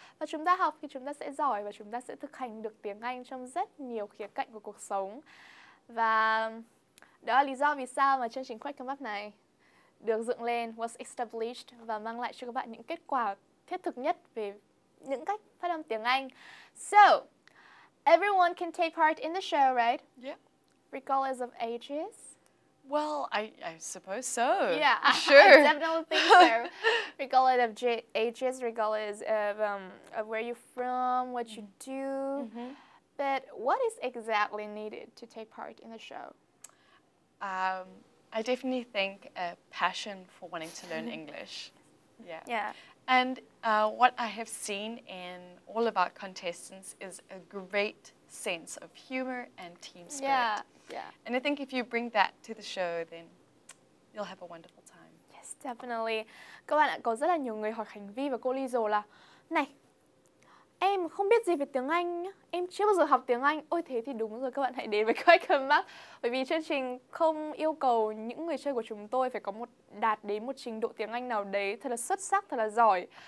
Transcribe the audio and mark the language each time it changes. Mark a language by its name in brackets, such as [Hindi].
[Vietnamese] Và chúng ta học thì chúng ta sẽ giỏi và chúng ta sẽ thực hành được tiếng Anh trong rất nhiều khía cạnh của cuộc sống. Và đó là lý do vì sao mà chương trình Quick Come Up này được dựng lên, [English] was established [Vietnamese] và mang lại cho các bạn những kết quả thiết thực nhất về những cách phát âm tiếng Anh. [English] So, everyone can take part in the show, right? Yeah. Regardless of ages? Well, I suppose so. Yeah, sure. I definitely think so. Regardless of ages, regardless of where you're from, what you do. But what is exactly needed to take part in the show? I definitely think a passion for wanting to learn English. Yeah. Yeah. And what I have seen in all of our contestants is a great sense of humor and team spirit. Yeah, yeah. And I think if you bring that to the show, then you'll have a wonderful time. Yes, definitely. [Vietnamese] Các bạn ạ, có rất là nhiều người hỏi Khánh Vy và cô Liesel là này, em không biết gì về tiếng Anh nhá, em chưa bao giờ học tiếng Anh. Ôi thế thì đúng rồi, các bạn hãy đến với Quick Come Up. Bởi vì chương trình không yêu cầu những người chơi của chúng tôi phải có đạt đến một trình độ tiếng Anh nào đấy thật là xuất sắc, thật là giỏi.